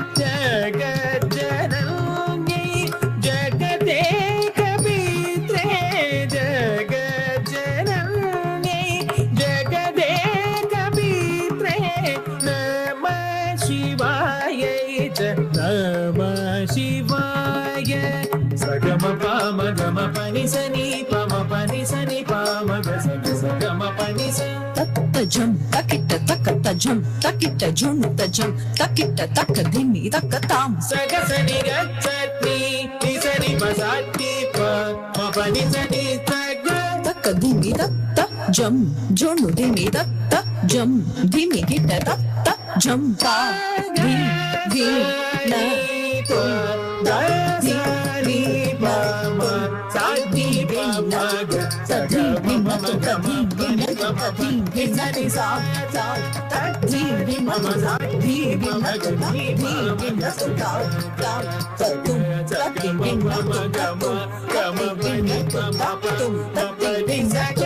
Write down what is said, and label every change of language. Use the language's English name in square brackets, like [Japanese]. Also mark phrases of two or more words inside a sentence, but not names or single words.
[Sanskrit] जगज्जनन्यै जगदेकपित्रे जगज्जनन्यै जगदेकपित्रे नमः शिवायै च नमः शिवाय सगम पाम गम पनि सनि पम पनि सनि पाम ग सगम पनि स तत्तजम तकिट तकतजम तकिट झुम तजम तकिट तक धिमी तकताम सग सनि गच्छति निसनि पसाति प पनि सनि सग तक धिमी तक जम झुम धिमी तक जम धिमी किट तक जम ता धी धी न तो दा धी धी पम साति पम ग सधी भिन्न तो कभी भिन्न तो कभी भिन्न रे सा सा तधी भिन्न तो धी भिन्न तो धी भिन्न तो ता ता तुम तकी भिन्न तो तुम भिन्न तो तुम तकी भिन्न तो